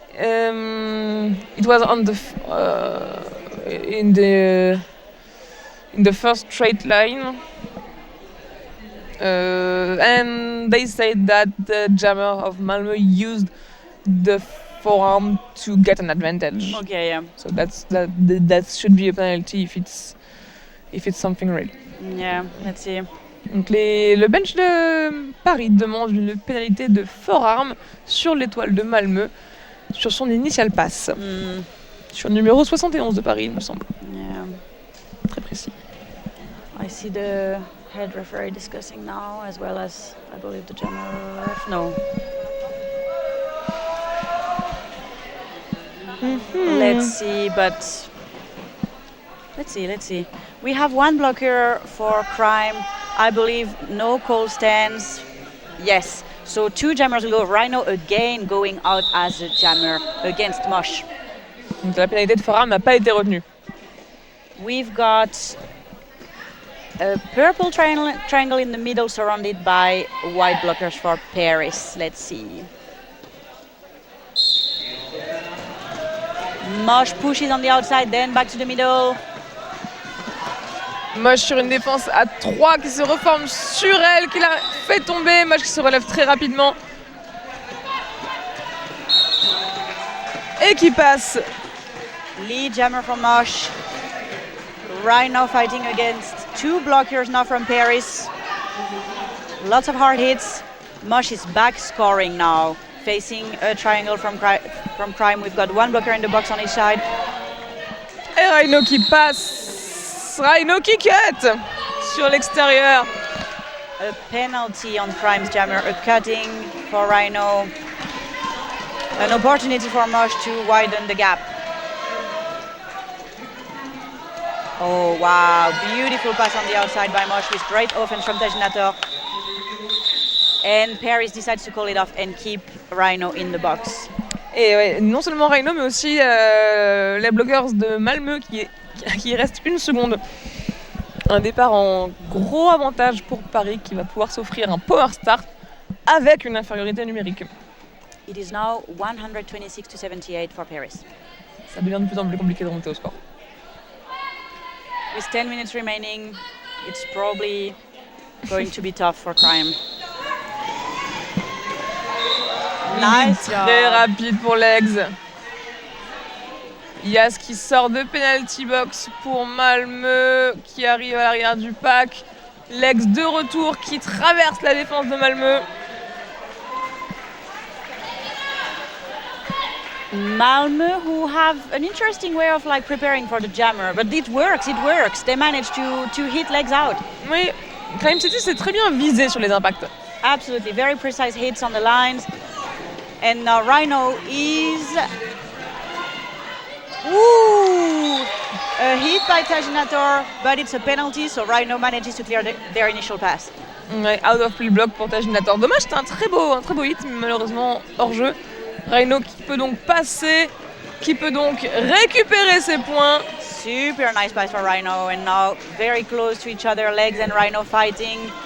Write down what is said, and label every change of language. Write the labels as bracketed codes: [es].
[en] It was on the in the first straight line, and they said that the jammer of Malmö used the forearm to get an advantage. Okay, yeah. So that should be a penalty if it's something real. Yeah, let's see. [fr] Donc le bench de Paris demande une pénalité de forearm sur l'étoile de Malmö sur son initial pass. Sur le numéro 71 de Paris, il me semble. [en] Yeah. [fr] Très précis. [en] see the head referee discussing now, as well as, I believe, the general ref. No. Let's see, but let's see. We have one blocker for Crime. I believe no call stands. Yes. So 2 jammers will go. Rhino again going out as a jammer against Mosh. [fr] Donc la pénalité de Farah n'a pas été retenue. [en] We've got a purple triangle in the middle surrounded by white blockers for Paris. Let's see. Mosh pushes on the outside, then back to the middle. [fr] Mosh sur une défense à 3 qui se reforme sur elle, qui la fait tomber. Mosh qui se relève très rapidement. Et qui passe. [en] Lead jammer from Mosh. Rhino fighting against 2 blockers now from Paris. Lots of hard hits. Mosh is back scoring now, facing a triangle from Crime. We've got 1 blocker in the box on each side. [fr] Et Rhino qui passe. Rhino qui cut sur l'extérieur. [en] A penalty on Crime's jammer, a cutting for Rhino. An opportunity for Mosh to widen the gap. Oh wow, beautiful pass on the outside by Mosh with great offense from Tajinator. And Paris decides to call it off and keep Rhino in the box. [fr] Et ouais, non seulement Rhino, mais aussi les blockers de Malmö qui reste 1 seconde. Un départ en gros avantage pour Paris qui va pouvoir s'offrir un power start avec une infériorité numérique. [en] It is now 126 to 78 for Paris. [fr] Ça devient de plus en plus compliqué de remonter au score. [en] With 10 minutes remaining, it's probably going to be tough for Crime. Nice job. [fr] Très rapide pour Legs. Yas qui sort de penalty box pour Malmö, qui arrive à l'arrière du pack. Legs de retour qui traverse la défense de Malmö. [en] Malmö, who have an interesting way of preparing for the jammer, but it works. They manage to hit Legs out. [fr] Oui, Crime City s'est très bien visé sur les impacts. [en] Absolutely, very precise hits on the lines. And now Rhino is... Ooh! A hit by Tajinator, but it's a penalty, so Rhino manages to clear their initial pass. [fr] Ouais, [en] out of play block [fr] pour Tajinator. Dommage, c'était un très beau hit, mais malheureusement hors jeu. Rhino qui peut donc passer, qui peut donc récupérer ses points. [en] Super nice pass for Rhino, and now very close to each other, Legs and Rhino fighting.